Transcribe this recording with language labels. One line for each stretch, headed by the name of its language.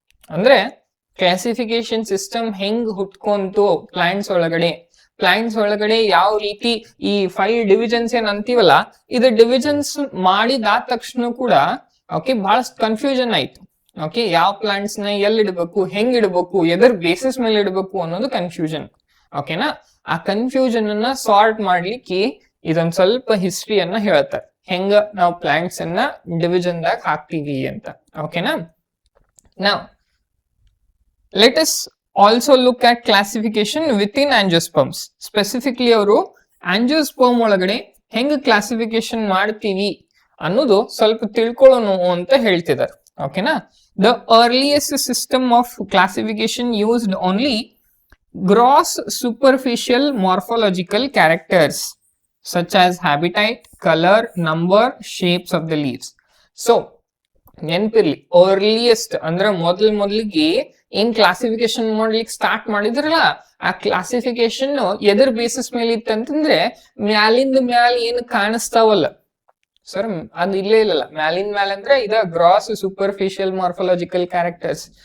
Kannada: ಅಂದ್ರೆ classification system ಹೆಂಗ್ ಹುಟ್ಕೊಂತು plants ಒಳಗಡೆ ಯಾವ ರೀತಿ ಈ 5 ಡಿವಿಷನ್ಸ್ ಏನ್ ಅಂತೀವಲ್ಲ, ಇದು ಡಿವಿಷನ್ಸ್ ಮಾಡಿದಾದ ತಕ್ಷಣ ಕೂಡ ಓಕೆ ಬಹಳಷ್ಟು ಕನ್ಫ್ಯೂಷನ್ ಆಯ್ತು. ಓಕೆ, ಯಾವ ಪ್ಲಾಂಟ್ಸ್ ನ ಎಲ್ಲಿ ಇಡಬೇಕು, ಹೆಂಗ್ ಇಡಬೇಕು, ಎದರ್ ಬೇಸಿಸ್ ಮೇಲೆ ಇಡಬೇಕು ಅನ್ನೋದು ಕನ್ಫ್ಯೂಷನ್. ಓಕೆನಾ, ಆ ಕನ್ಫ್ಯೂಷನ್ ಅನ್ನ ಸಾರ್ಟ್ ಮಾಡ್ಲಿಕ್ಕೆ ಇದೊಂದ್ ಸ್ವಲ್ಪ ಹಿಸ್ಟ್ರಿಯನ್ನ ಹೇಳ್ತಾರೆ, ಹೆಂಗ ನಾವು ಪ್ಲಾಂಟ್ಸ್ ಅನ್ನ ಡಿವಿಷನ್ ದಾಗ ಹಾಕ್ತೀವಿ ಅಂತ. ಓಕೆನಾ, ನಾವ್
English: let us also look at classification within angiosperms.
Kannada: Specifically ಅವರು angiosperm ಒಳಗಡೆ ಹೆಂಗ್ ಕ್ಲಾಸಿಫಿಕೇಶನ್ ಮಾಡ್ತೀವಿ ಅನ್ನೋದು ಸ್ವಲ್ಪ ತಿಳ್ಕೊಳ್ಳೋಣ ಅಂತ ಹೇಳ್ತಿದ್ದಾರೆ.
English: ಓಕೆನಾ, the earliest system of classification used only gross superficial morphological characters such as habitat, color, number, shapes of the leaves.
Kannada: So ನೆನ್ಪಿರ್ಲಿ, earliest ಅಂದ್ರೆ ಮೊದಲಿಗೆ ಏನ್ ಕ್ಲಾಸಿಫಿಕೇಶನ್ ಮಾಡ್ಲಿಕ್ಕೆ ಸ್ಟಾರ್ಟ್ ಮಾಡಿದ್ರಲ್ಲ, ಆ ಕ್ಲಾಸಿಫಿಕೇಶನ್ ಎದರ್ ಬೇಸಿಸ್ ಮೇಲೆ ಇತ್ತಂತಂದ್ರೆ ಮ್ಯಾಲಿಂದ ಮ್ಯಾಲ ಏನ್ ಕಾಣಿಸ್ತಾವಲ್ಲ ಸರ್, ಅದು ಇಲ್ಲೇ ಇಲ್ಲಲ್ಲ. ಮ್ಯಾಲಿಂದ ಮ್ಯಾಲ ಅಂದ್ರೆ ಇದ ಗ್ರಾಸ್ ಸೂಪರ್ಫಿಷಿಯಲ್ ಮಾರ್ಫಾಲಜಿಕಲ್ ಕ್ಯಾರೆಕ್ಟರ್ಸ್.